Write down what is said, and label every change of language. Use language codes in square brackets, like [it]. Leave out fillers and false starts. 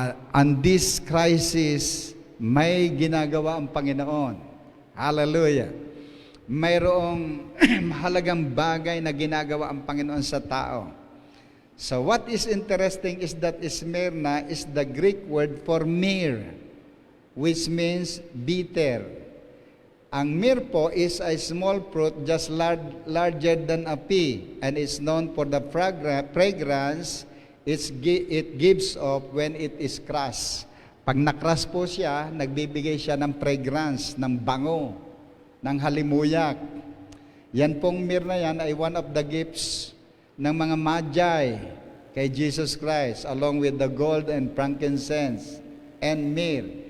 [en] On this crisis, [tl] may ginagawa ang Panginoon. Hallelujah. Mayroong mahalagang bagay na ginagawa ang Panginoon sa tao. [en] So what is interesting is that Smyrna is the Greek word for myrrh, which means bitter. Ang myrrh po is a small fruit just larger than a pea and is known for the fragrance it gives off when it is crushed. [tl] Pag nakrush po siya, nagbibigay siya ng fragrance, ng bango, ng halimuyak. Yan pong myrrh na yan ay [en] one of the gifts ng mga magi kay Jesus Christ, along with the gold and frankincense and myrrh.